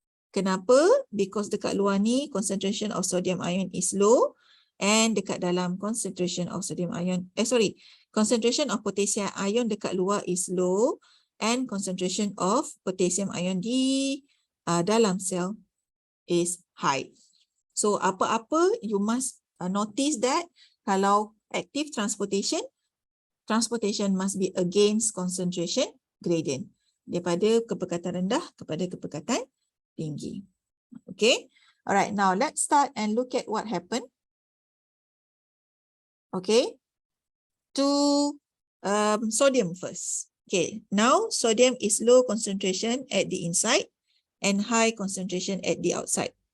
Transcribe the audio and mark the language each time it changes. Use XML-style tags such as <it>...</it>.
<ms>Kenapa?</ms> <en>Because</en> <ms>dekat luar ni</ms> <en>concentration of sodium ion is low and</en> <ms>dekat dalam</ms> <en>concentration of sodium ion, concentration of potassium ion</en> <ms>dekat luar</ms> <en>is low and concentration of potassium ion</en> <ms>di dalam</ms> <en>cell is high. So</en> <ms>apa-apa</ms> <en>you must notice that</en> <ms>kalau</ms> <en>active transportation must be against concentration gradient.</en> <ms>Daripada kepekatan rendah kepada kepekatan tinggi. Okay.</ms> <en>Alright, now let's start and look at what happened. Okay. To sodium first. Okay. Now sodium is low concentration at the inside and high concentration at the outside.</en>